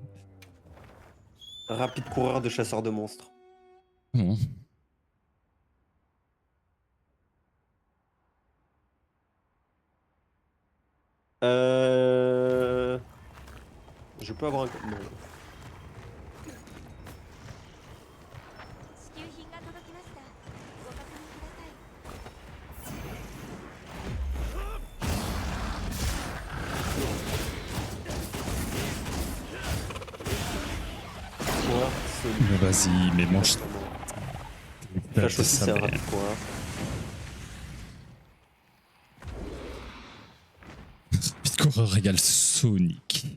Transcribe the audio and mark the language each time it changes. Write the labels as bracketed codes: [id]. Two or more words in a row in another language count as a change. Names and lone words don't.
[fr] Rapide coureur de chasseur de monstres. Bon. Je peux avoir un... Non. [ja] 支給品が届きましたご確認ください [fr] Coureur solide. Mais vas-y, mais mange Flash aussi c'est un rapide coureur. Rapide coureur égale Sonic.